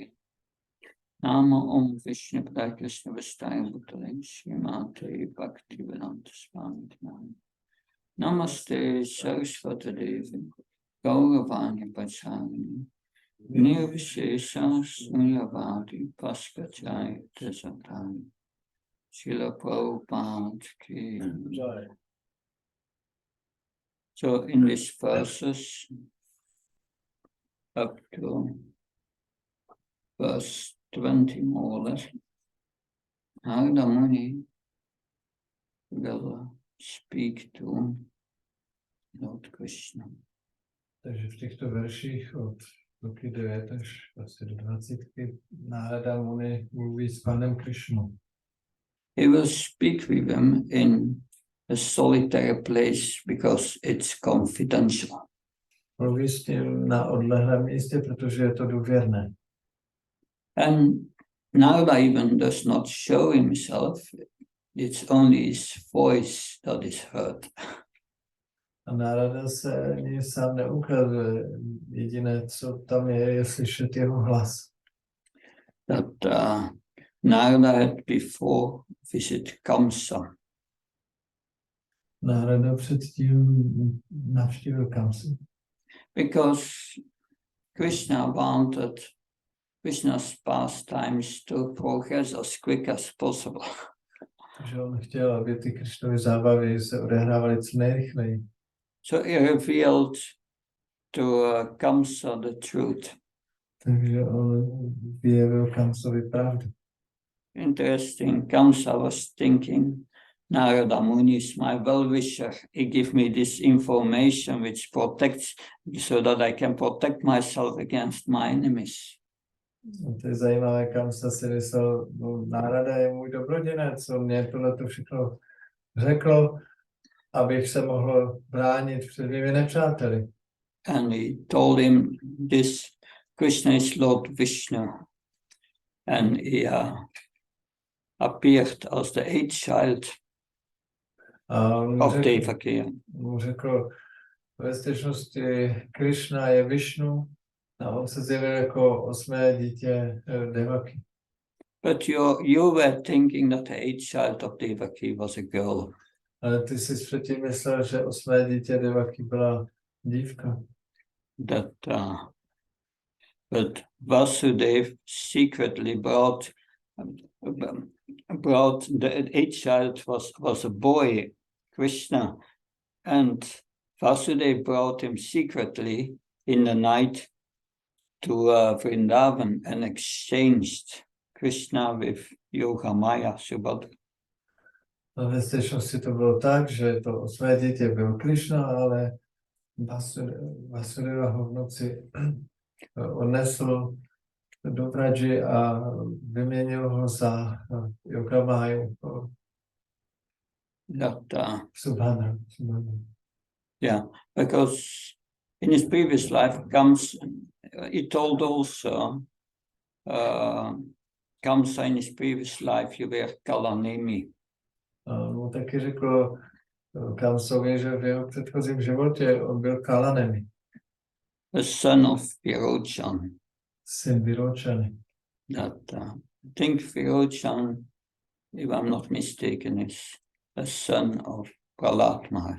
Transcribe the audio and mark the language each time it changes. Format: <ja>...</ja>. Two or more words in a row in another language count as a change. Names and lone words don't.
<sa>Namo Om Vishnu Padaya Krishna Vistaya Bhutale Srimate Bhaktivedanta Swami Namo. Namaste Saraswati Devi, Gauravani Pacharani, Nirvishesha Sunyavadi Paskachaya Tesatani. Srila Prabhupada ki.</sa> <en>So in these verses up to verse 20 more or less, Narada Muni will speak to Lord Krishna.</en> <cs>Takže v těchto verších od roky 9 až asi do 20 Nárada Muni mluví s pánem Krišnou.</cs> <en>He will speak with him in a solitary place because it's confidential.</en> <cs>Mluví s ním na odlehlém místě, protože je to důvěrné.</cs> <en>And Narada even does not show himself. It's only his voice that is heard.</en> <cs>A Nárada se ani sám neukazuje. Jediné, co tam je slyšet jeho hlas.</cs> <en>That Narada had before visit Kamsa.</en> <cs>Nárada předtím navštívil Kamsu.</cs> <en>Because Krishna wanted Krishna's pastimes to progress as quick as possible.</en> <cs>Takže on chtěl, aby ty Krišnovy zábavy se odehrávaly co nejrychleji.</cs> <en>So he revealed to Kamsa the truth.</en> <cs>Takže on vyjevil Kamsovi pravdu.</cs> <en>Interesting. Kamsa was thinking, Narada Muni is my well-wisher. He gave me this information which protects, so that I can protect myself against my enemies.</en> <cs>To je zajímavé, Kamsa si myslel, no, Nárada je můj dobroděnec, on mě tohleto všechno řekl, abych se mohl bránit před mými nepřáteli.</cs> <en>And he told him this, Krishna is Lord Vishnu. And he appeared as the 8th child of Devaki.</en> <cs>Mu řekl, ve skutečnosti Krishna je Vishnu a on se zjevil jako 8. dítě Devaki.</cs> <en>But you were thinking that the 8th child of Devaki was a girl.</en> <cs>Ale ty jsi předtím myslel, že 8. dítě Devaki byla dívka.</cs> <en>but Vasudev secretly brought each child was a boy, Krishna, and Vasudev brought him secretly in the night to Vrindavan and exchanged Krishna with Yogamaya Subhadra.</en> <cs>Ve skutečnosti to bylo tak, že to své dítě byl Krishna, ale Vasudeva ho v noci odnesl do Vraji a vyměnil ho za Yogamaju Subhadra.</cs> <en>Yeah, because in his previous life he told also Kamsa in his previous life you were Kalanemi.</en> <cs>No, taky řekl Kamsovi, že v jeho předchozím životě on byl Kalanemi.</cs> <en>The son of Virochan.</en> <cs>Syn Virochany.</cs> <en>I think Virochan, if I'm not mistaken, is a son of Prahlad Maharaj.</en>